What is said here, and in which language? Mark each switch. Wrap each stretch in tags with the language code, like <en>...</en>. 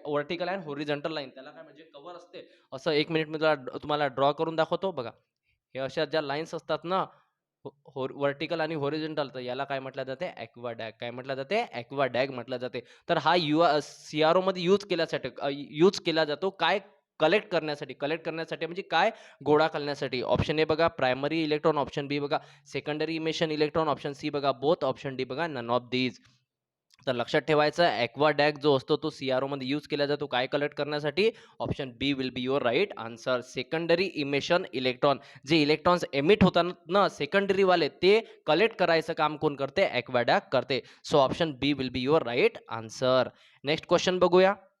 <mr>Vertical and horizontal line त्याला काय म्हणजे कव्हर असते. असं 1 मिनिट मी तुम्हाला ड्रॉ करून दाखवतो बघा. हे अशा ज्या लाईन्स असतात ना व्हर्टिकल आणि हॉरिझॉन्टल तर याला काय म्हटलं जाते ॲक्वाडॅग. काय म्हटलं जाते ॲक्वाडॅग म्हटलं जाते. तर हा सीआरओ मध्ये यूज केला जातो काय कलेक्ट करण्यासाठी म्हणजे काय गोळा करण्यासाठी. ऑप्शन ए बघा प्रायमरी इलेक्ट्रॉन, ऑप्शन बी बघा secondary emission electron, option C बघा बोथ, ऑप्शन डी बघा नन ऑफ दीज. तर लक्षात ठेवायचं ॲक्वाडॅग जो असतो तो सीआरओ मध्ये यूज केला जातो काय कलेक्ट करण्यासाठी.</mr> <en>Option B will be your right answer.</en> <mr>Secondary emission electron जे इलेक्ट्रॉन्स एमिट होतात ना सेकंडरी वाले ते कलेक्ट करायचं काम कोण करते ॲक्वाडॅग करते.</mr> <en>So option B will be your right answer. Next question बघूया.</en>